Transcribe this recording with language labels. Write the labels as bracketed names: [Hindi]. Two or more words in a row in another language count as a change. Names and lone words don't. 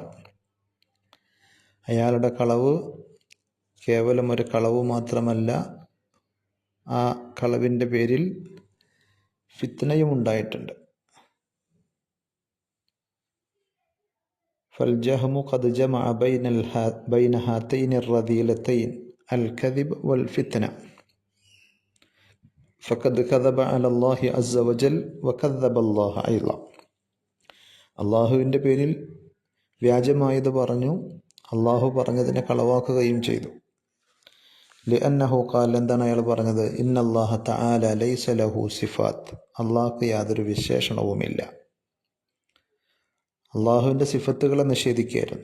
[Malayalam] അയാളുടെ കളവ് കേവലം ഒരു കളവ് മാത്രമല്ല, ആ കളവിൻ്റെ പേരിൽ ഫിത്നയും ഉണ്ടായിട്ടുണ്ട്. [Arabic] فالجهم قد جمع بين هاتين الرذيلتين الكذب والفتنة فقد كذب على الله عز وجل وكذب الله أيضا. [Malayalam] അള്ളാഹുവിൻ്റെ പേരിൽ വ്യാജമായത് പറഞ്ഞു, അള്ളാഹു പറഞ്ഞതിനെ കളവാക്കുകയും ചെയ്തു. [Arabic] لأنه قال, [Malayalam] എന്താണ് അയാൾ പറഞ്ഞത്? [Arabic] إن الله تعالى ليس له صفات, [Malayalam] അള്ളാഹ്ക്ക് യാതൊരു വിശേഷണവുമില്ല. അള്ളാഹുവിൻ്റെ സിഫത്തുകളെ നിഷേധിക്കുകയായിരുന്നു.